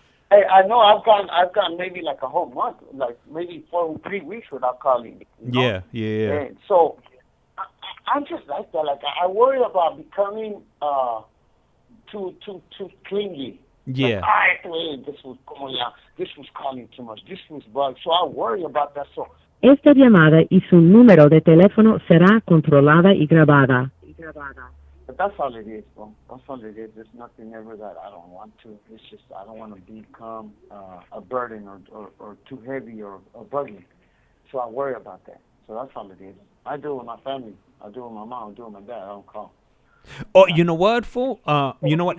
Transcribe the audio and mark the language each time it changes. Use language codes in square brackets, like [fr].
[en] Hey, I know I've gone maybe like a whole month, like maybe 3 weeks without calling. You know? Yeah. And so I'm just like that. Like I worry about becoming too clingy. Yeah. Like, this was calling too much. This was bugged. So I worry about that. So [es] Esta llamada y su número de teléfono será controlada y grabada. [en] But that's all it is, bro. That's all it is. There's nothing ever that I don't want to. It's just I don't want to become a burden or too heavy or buggy. So I worry about that. So that's all it is. I do it with my family. I do it with my mom. I do it with my dad. I don't call. Oh, you know what, fool? You know what?